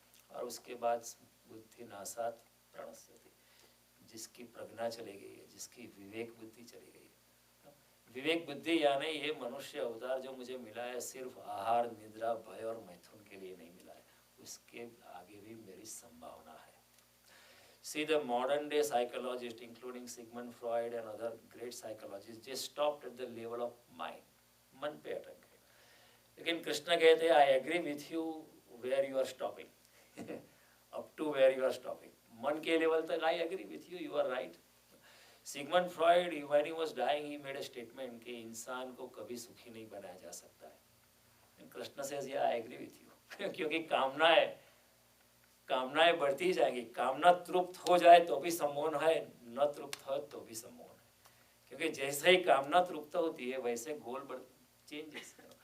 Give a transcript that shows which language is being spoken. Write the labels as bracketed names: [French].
[Hindi] और उसके बाद बुद्धि नाशात् प्रणश्यति, जिसकी प्रज्ञा चली गई है, जिसकी विवेक बुद्धि चली गई है। विवेक बुद्धि यानी ये मनुष्य अवतार जो मुझे मिला है सिर्फ आहार निद्रा भय और मैथुन के लिए नहीं मिला है, उसके आगे भी मेरी संभावना है। [English] See, the modern day psychologists, including Sigmund Freud and other great psychologists, they stopped at the level of mind. [Hindi] मन पे अटक गए। लेकिन कृष्ण कहते हैं, [English] I agree with you where you are stopping, up to where you are stopping. [Hindi] मन के level तक [English] I agree with you, you are right. Sigmund Freud, when he was dying, he made a statement [Hindi] कि इंसान को कभी सुखी नहीं बनाया जा सकता है। Krishna [English] says, yeah, I agree with you, [Hindi] क्योंकि कामना है, कामनाएं बढ़ती ही जाएंगी। कामना तृप्त हो जाए तो भी सम्मोहन है, न तृप्त हो तो भी सम्मोहन है, क्योंकि जैसे ही कामना तृप्त होती है वैसे गोल बढ़ चेंजेस।